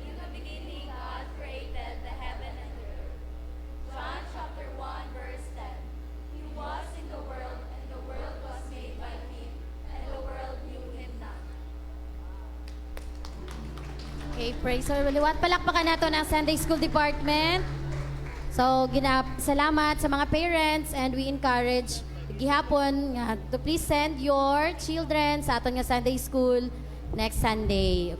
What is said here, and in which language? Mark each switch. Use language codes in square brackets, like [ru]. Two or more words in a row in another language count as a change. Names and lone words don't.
[en] In the beginning, God created the heaven and the earth. John chapter 1, verse 10. He was in the world, and the world was made by him, and the world knew him not. Okay, praise the Lord. [hil] Liwat, palakpakan nato ng Sunday School Department. [en] So, [hil] salamat sa mga [en] parents, and we encourage [hil] gihapon nga [en] to please send your children [hil] sa aton nga [en] Sunday School next Sunday.